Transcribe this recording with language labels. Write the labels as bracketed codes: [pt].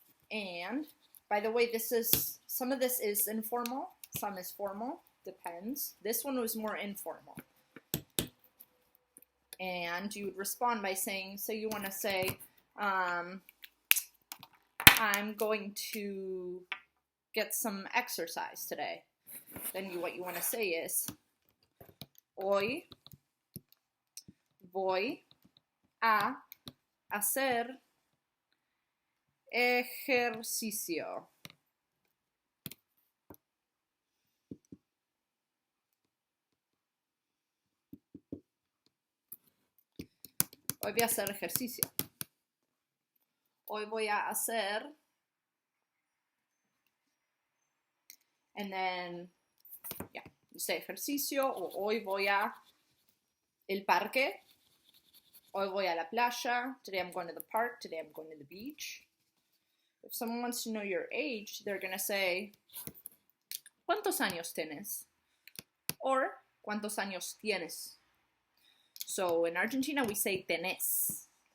[en] And, by the way, some of this is informal, some is formal, depends. This one was more informal. And you would respond by saying, so you want to say, I'm going to get some exercise today. Then what you want to say is, [es] hoy voy a hacer ejercicio. Hoy voy a hacer ejercicio. Hoy voy a hacer, [en] and then, yeah, you say [es] ejercicio, or hoy voy a el parque. Hoy voy a la playa. [en] Today I'm going to the park. Today I'm going to the beach. If someone wants to know your age, they're going to say, [es] ¿Cuántos años tienes? [en] Or, [es] ¿Cuántos años tienes? [en] So in Argentina, we say tenés.